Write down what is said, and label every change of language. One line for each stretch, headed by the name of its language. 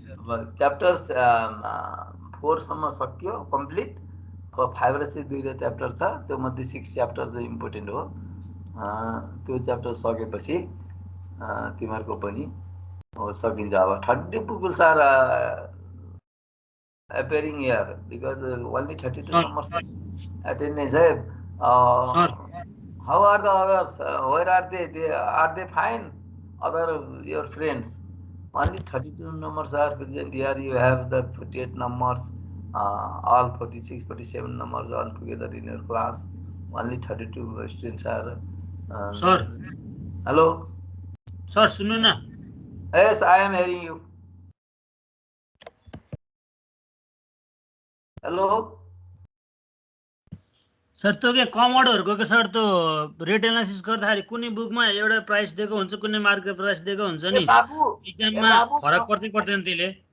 Nepali: अब च्याप्टर्स 4 सम्म सक्यो कम्प्लिट अब 5 र 6 दुईटा च्याप्टर छ त्यो मध्ये 6 च्याप्टर चाहिँ इम्पोर्टेन्ट हो त्यो च्याप्टर सकेपछि तिमीहरुको पनि सकिन्छ अब
English: 30 pupils are appearing here because only 32 numbers attendance
Nepali: है
English: sir how are the others where are they fine other your friends only 32 numbers are present here you have the 48 numbers all 46 47 numbers all together in your class only 32 students are sir hello
Nepali: sir सुन्नु न
English: yes I am hearing you hello
Nepali: sir त्यो के कमोडहरुको के sir त्यो rate analysis गर्दाखेरि कुनै बुकमा एउटा प्राइस दिएको हुन्छ कुनै मार्केट प्राइस दिएको हुन्छ नि एक्जाममा फरक पर्दैन त्यसले